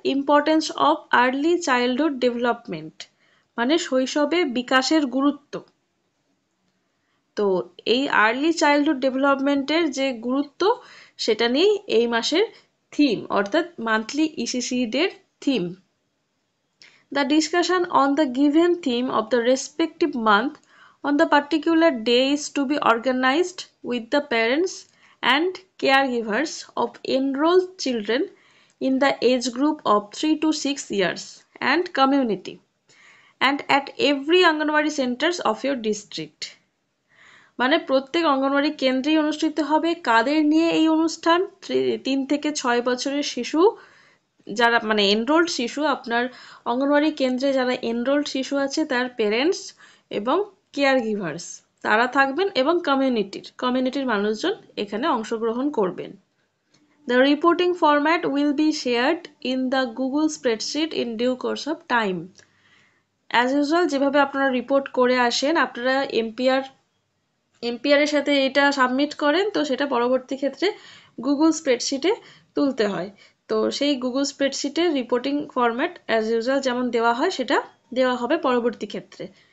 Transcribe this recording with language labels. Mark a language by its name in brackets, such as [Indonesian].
[English] importance of early childhood development, [Bangla] মানে শৈশবে বিকাশের গুরুত্ব। তো এই আর্লি চাইল্ডহুড ডেভেলপমেন্টের যে গুরুত্ব সেটা নিয়েই এই মাসের থিম, অর্থাৎ মান্থলি ইসিসি ডের theme. [English] The discussion on the given theme of the respective month on the particular day is to be organized with the parents and caregivers of enrolled children in the age group of 3 to 6 years and community, and at every Anganwadi centers of your district. [Bangla] মানে প্রত্যেক অঙ্গনওয়াড়ি কেন্দ্রেই অনুষ্ঠিত হবে। কাদের নিয়ে এই অনুষ্ঠান? 3 থেকে 6 বছরের শিশু, যারা মানে এনরোল্ড শিশু, আপনার অঙ্গনওয়াড়ি কেন্দ্রে যারা এনরোল্ড শিশু আছে তার পেরেন্টস এবং কেয়ার গিভার্স তারা থাকবেন, এবং কমিউনিটির মানুষজন এখানে অংশগ্রহণ করবেন। [English] The reporting format will be shared in the Google spreadsheet in due course of time. As usual [Bangla] যেভাবে আপনারা রিপোর্ট করে আসেন, আপনারা এমপিআর এর সাথে এটা সাবমিট করেন, তো সেটা পরবর্তী ক্ষেত্রে গুগল স্প্রেডশিটে তুলতে হয়। তো সেই Google স্প্রেডশিটের reporting format as usual যেমন দেওয়া হয় সেটা দেওয়া হবে পরবর্তী ক্ষেত্রে।